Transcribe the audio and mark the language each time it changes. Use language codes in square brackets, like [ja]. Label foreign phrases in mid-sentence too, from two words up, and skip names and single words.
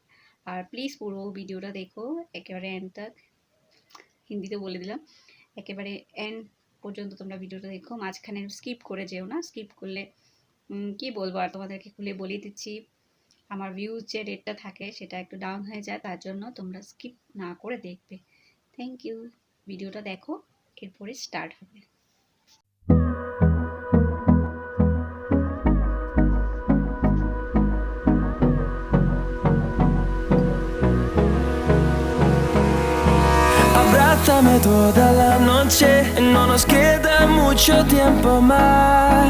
[bn] আর প্লিজ পুরো ভিডিওটা দেখো একেবারে এন্ড তক, হিন্দিতে বলে দিলাম, একেবারে এন্ড পর্যন্ত তোমরা ভিডিওটা দেখো, মাঝখানে স্কিপ করে যেও না। স্কিপ করলে কি বলবো আর, তোমাদেরকে খুলে বলে দিচ্ছি, আমার ভিউজ যে রেটটা থাকে সেটা একটু ডাউন হয়ে যায়, তার জন্য তোমরা স্কিপ না করে দেখবে। থ্যাংক ইউ। ভিডিওটা দেখো, এরপরে স্টার্ট হবে। [es] Abrázame toda la noche, no nos queda mucho tiempo más.